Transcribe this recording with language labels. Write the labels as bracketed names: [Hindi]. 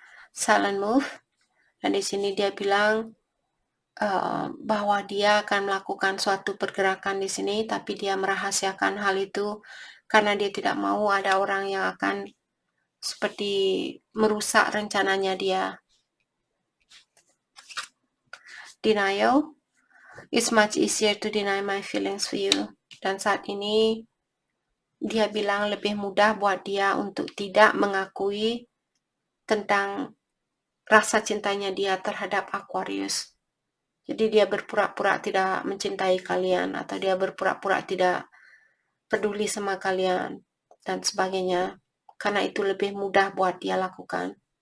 [English] Silent move. [Indonesian] Dan di sini dia bilang bahwa dia akan melakukan suatu pergerakan di sini, tapi dia merahasiakan hal itu karena dia tidak mau ada orang yang akan seperti merusak rencananya dia. [English] Denial. It's much easier to deny my feelings for you. [Indonesian] Dan saat ini dia bilang lebih mudah buat dia untuk tidak mengakui tentang rasa cintanya dia terhadap Aquarius. Jadi dia berpura-pura tidak mencintai kalian, atau dia berpura-pura tidak peduli sama kalian dan sebagainya, karena itu lebih mudah buat dia lakukan.